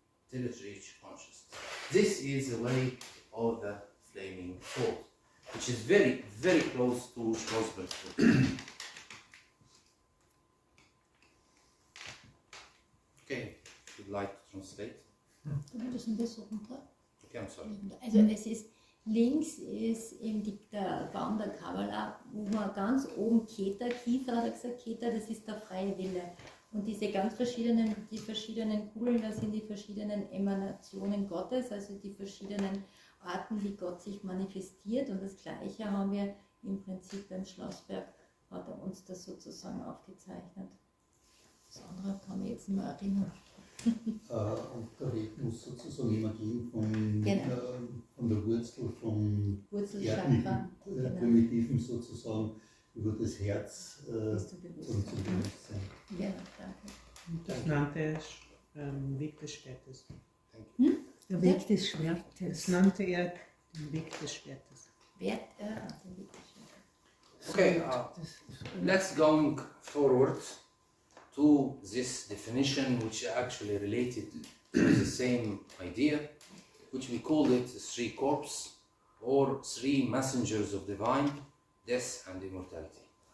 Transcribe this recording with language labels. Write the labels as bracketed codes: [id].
[en] Till it reaches consciousness. This is the way of the flaming sword, which is very, very close to Strasbourg. Okay, if you'd like to translate. [de] Das ein bisschen runter. [en] Okay, I'm sorry. [de] Also es ist, links ist eben der Baum der Kabbala, wo man ganz oben Kiefer hat er gesagt, Keter, das ist der freie Wille. Und diese ganz verschiedenen Kugeln, das sind die verschiedenen Emanationen Gottes, also die verschiedenen Arten, wie Gott sich manifestiert. Und das Gleiche haben wir im Prinzip beim Schlossberg, hat er uns das sozusagen aufgezeichnet. Das andere kann ich jetzt nicht mehr erinnern. Und der Weg muss sozusagen immer gehen von der Wurzel, vom Wurzelchakra, Primitiven sozusagen, über das Herz zum Bewusstsein. Ja, danke. Das nannte er Weg des Schwertes. Der Weg des Schwertes. Das nannte er den Weg des Schwertes. Den Weg des Schwertes. [en] Okay, let's go forward to this definition, which is actually related to the same idea, which we call it three corps, or three messengers of divine, death and immortality.